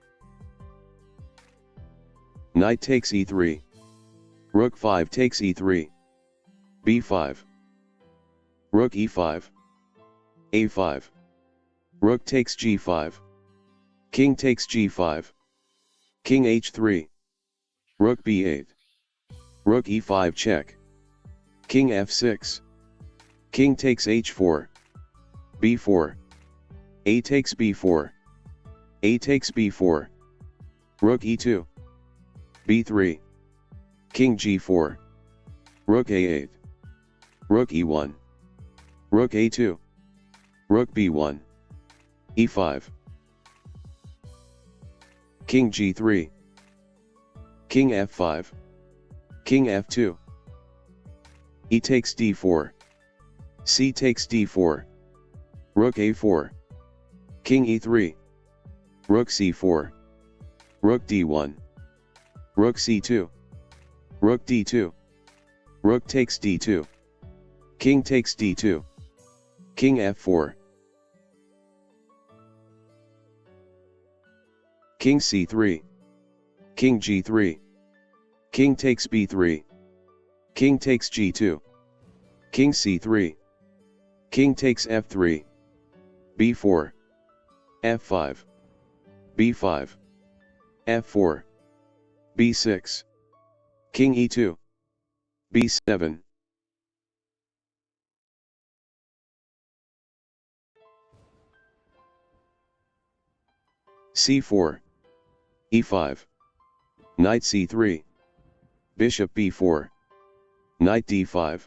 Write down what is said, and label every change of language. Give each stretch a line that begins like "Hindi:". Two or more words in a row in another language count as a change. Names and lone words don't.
English: Knight takes e3. Rook 5 takes e3. b5. Rook e5. a5. Rook takes g5. King takes g5. King h3. Rook b8. Rook e5 check. King f6. King takes h4. b4. A takes b4. A takes b4. Rook e2. b3. King g4. Rook a8. Rook e1. Rook a2. Rook b1. e5. King g3. King f5. King f2. E takes d4. C takes d4. Rook a4. King e3. Rook c4. Rook d1. Rook c2. Rook d2. Rook takes d2. King takes d2. King f4. King c3. King g3. King takes b3. King takes g2. King c3. King takes f3. b4. f5. b5. f4. b6. King e2. b7. c4. e5. Knight c3. Bishop b4. Knight d5.